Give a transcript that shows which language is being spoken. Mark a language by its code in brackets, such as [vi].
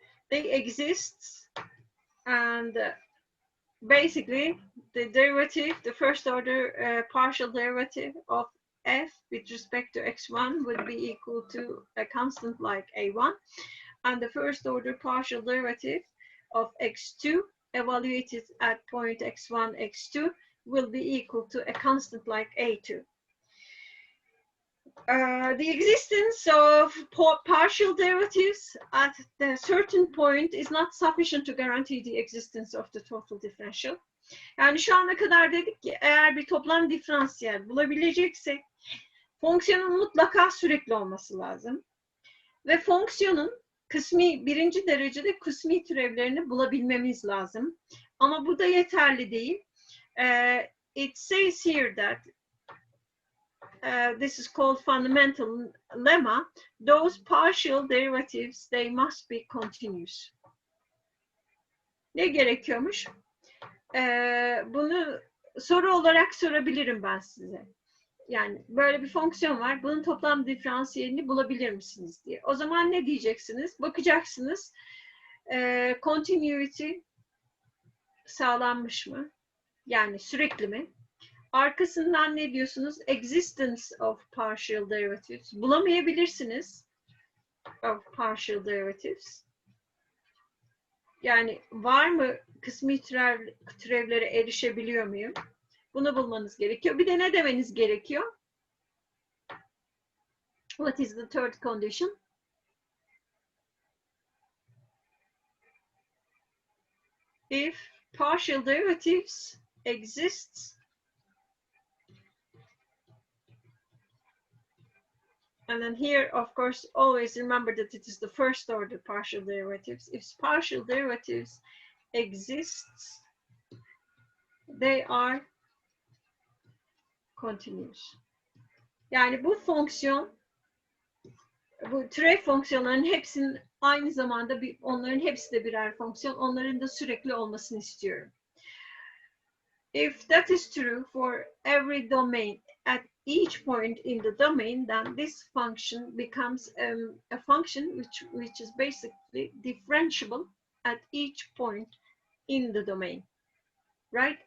[en] they exist, and basically the derivative, the first order partial derivative of f with respect to x1 would be equal to a constant like a1, and the first order partial derivative of x2 evaluated at point x1, x2 will be equal to a constant like a2. The existence of partial derivatives at a certain point is not sufficient to guarantee the existence of the total differential. [tr] Yani şu ana kadar dedik ki eğer bir toplam diferansiyel bulabileceksek fonksiyonun mutlaka sürekli olması lazım. Ve fonksiyonun birinci derecede kısmi türevlerini bulabilmemiz lazım. Ama bu da yeterli değil. [en] It says here that this is called fundamental lemma. Those partial derivatives, they must be continuous. [tr] Ne gerekiyormuş? Bunu soru olarak sorabilirim ben size. Yani böyle bir fonksiyon var. Bunun toplam diferansiyelini bulabilir misiniz diye. O zaman ne diyeceksiniz? Bakacaksınız. Continuity sağlanmış mı? Yani sürekli mi? Arkasından ne diyorsunuz? [en] Existence of partial derivatives. [tr] Bulamayabilirsiniz. [en] Of partial derivatives. [tr] Yani var mı kısmi türevlere erişebiliyor muyum? Bunu bulmanız gerekiyor. Bir de ne demeniz gerekiyor? [en] What is the third condition? If partial derivatives exists, and then here, of course, always remember that it is the first order partial derivatives. If partial derivatives exists, they are continuous. [tr] Yani bu fonksiyon, bu türev fonksiyonların hepsinin aynı zamanda onların hepsi de birer fonksiyon. Onların da sürekli olmasını istiyorum. [en] If that is true for every domain at each point in the domain, then this function becomes a function which is basically differentiable at each point in the domain, right?